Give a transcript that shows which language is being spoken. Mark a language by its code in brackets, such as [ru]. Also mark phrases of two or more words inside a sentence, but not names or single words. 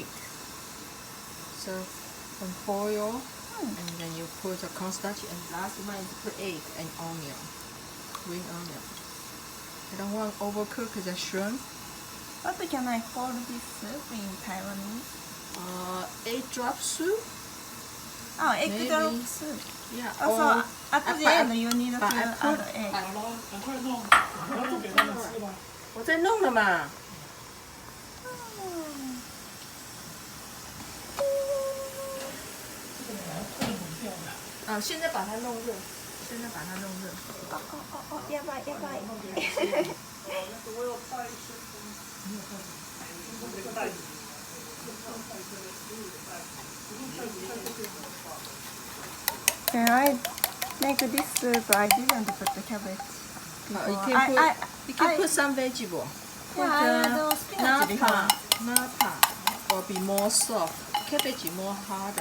[en] So boil and then you put the cornstarch and last one you put egg and onion, green onion. I don't want to overcook the shrimp. What can I call this soup in Taiwanese? Egg drop soup. Oh, egg Maybe. drop soup. Yeah. Also, at the end you need to add egg. [zh] 我在弄了嘛。现在把它弄热，现在把它弄热。 [ja] やばいやばい。 [en] Can I make this soup? I didn't put the cabbage. You can put some vegetable. Yeah, spinach before. Napa will be more soft. Cabbage is more harder.